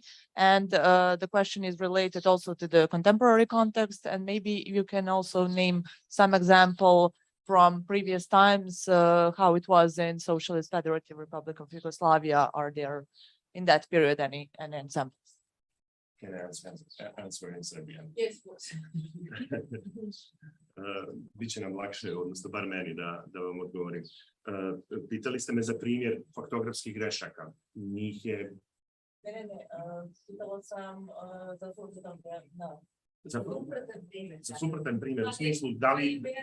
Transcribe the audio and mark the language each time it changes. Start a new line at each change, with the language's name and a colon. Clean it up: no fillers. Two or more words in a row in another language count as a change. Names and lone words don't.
English: And the question is related also to the contemporary context, and maybe you can also name some example from previous times, how it was in Socialist Federative Republic of Yugoslavia. Are there in that period any examples? Can I answer in Serbian? Yes, of course.
Serbian: Biće nam lakše, odnosno bar meni da vam odgovorim. Pitali ste me za primjer faktografskih grešaka. Njih je... Pitala sam za suprotan primjer, u smislu da li...